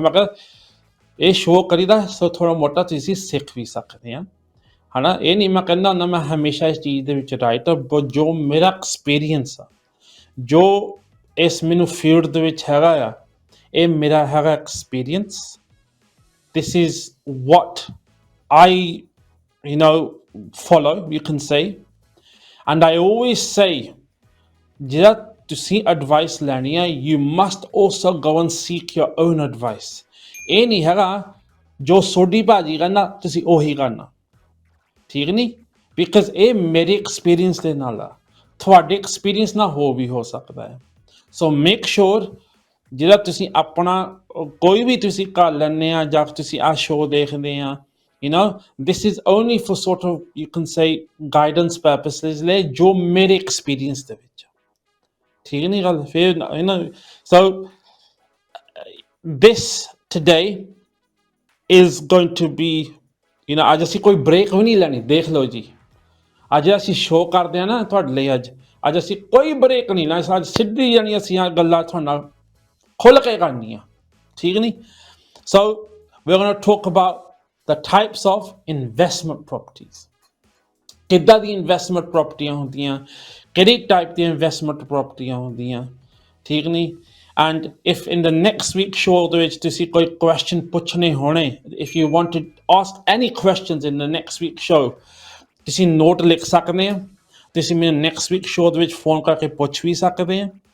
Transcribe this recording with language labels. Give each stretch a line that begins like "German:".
Punjabi: ਮੈਂ ਕਿਹਾ ਇਹ ਸ਼ੋਅ ਕਰੀਦਾ ਸੋ ਥੋੜ੍ਹਾ ਮੋਟਾ ਤੁਸੀਂ ਸਿੱਖ ਵੀ ਸਕਦੇ ਹਾਂ, ਹੈ ਨਾ. ਇਹ ਨਹੀਂ ਮੈਂ ਕਹਿੰਦਾ ਹੁੰਦਾ ਮੈਂ ਹਮੇਸ਼ਾ ਇਸ ਚੀਜ਼ ਦੇ ਵਿੱਚ ਰਾਈਟ, ਬਟ ਜੋ ਮੇਰਾ ਐਕਸਪੀਰੀਅੰਸ ਆ, ਜੋ ਇਸ ਮੈਨੂੰ ਫੀਲਡ ਦੇ ਵਿੱਚ ਹੈਗਾ ਆ, ਇਹ ਮੇਰਾ ਹੈਗਾ experience
English: this is what I, you know, follow, you can say. And I always say,
Punjabi: ਜਿਹੜਾ ਤੁਸੀਂ advice ਲੈਣੀ ਹੈ,
English: you must also go and seek your own advice.
Punjabi: ਇਹ ਨਹੀਂ ਹੈਗਾ ਜੋ ਸੋਢੀ ਭਾਜੀ ਕਰਨਾ ਤੁਸੀਂ ਉਹੀ ਕਰਨਾ, ਠੀਕ ਨਹੀਂ? ਬਿਕਾਜ਼ ਇਹ ਮੇਰੇ ਐਕਸਪੀਰੀਅੰਸ ਦੇ ਨਾਲ ਆ, ਤੁਹਾਡੇ ਐਕਸਪੀਰੀਅੰਸ ਨਾਲ ਵੀ ਹੋ ਸਕਦਾ ਹੈ। ਸੋ ਮੇਕ ਸ਼ੋਰ ਜਿਹੜਾ ਤੁਸੀਂ ਆਪਣਾ ਕੋਈ ਵੀ ਤੁਸੀਂ ਕਰ ਲੈਂਦੇ ਆ ਜਾਂ ਤੁਸੀਂ ਆਹ ਸ਼ੋਅ ਦੇਖਦੇ ਆ,
English: you know, this is only for sort of, you can say, guidance purposes
Punjabi: ਲਈ ਜੋ ਮੇਰੇ ਐਕਸਪੀਰੀਅੰਸ ਦੇ ਵਿੱਚ, ਠੀਕ ਨਹੀਂ ਗੱਲ? ਫਿਰ
English: you know, so this today is going to be, you know,
Punjabi: ਅੱਜ ਅਸੀਂ ਕੋਈ ਬ੍ਰੇਕ ਵੀ ਨਹੀਂ ਲੈਣੀ, ਦੇਖ ਲਓ ਜੀ, ਅੱਜ ਅਸੀਂ ਸ਼ੋਅ ਕਰਦੇ ਆ ਨਾ ਤੁਹਾਡੇ ਲਈ, ਅੱਜ ਅਸੀਂ ਕੋਈ ਬ੍ਰੇਕ ਨਹੀਂ ਲੈਣਾ, ਅੱਜ ਸਿੱਧੀ ਜਾਣੀ ਅਸੀਂ ਆ ਗੱਲਾਂ ਤੁਹਾਡੇ ਨਾਲ ਖੁੱਲ੍ਹ ਕੇ ਕਰਨੀਆਂ, ਠੀਕ ਨਹੀਂ?
English: So we're going to talk about the types of investment properties.
Punjabi: ਕਿੱਦਾਂ ਦੀ ਇਨਵੈਸਟਮੈਂਟ ਪ੍ਰੋਪਰਟੀਆਂ ਹੁੰਦੀਆਂ, ਕਿਹੜੀ ਟਾਈਪ ਦੀਆਂ ਇਨਵੈਸਟਮੈਂਟ ਪ੍ਰੋਪਰਟੀਆਂ ਹੁੰਦੀਆਂ, ਠੀਕ ਨਹੀਂ? And if in the next week show ਦੇ ਵਿੱਚ ਤੁਸੀਂ ਕੋਈ ਕੁਐਸਚਨ ਪੁੱਛਣੇ ਹੋਣੇ,
English: if you want to ask any questions in the next week show,
Punjabi: ਤੁਸੀਂ ਨੋਟ ਲਿਖ ਸਕਦੇ ਆ, ਤੁਸੀਂ ਮੈਨੂੰ ਨੈਕਸਟ ਵੀਕ ਸ਼ੋਅ ਦੇ ਵਿੱਚ ਫੋਨ ਕਰਕੇ ਪੁੱਛ ਵੀ ਸਕਦੇ ਆ,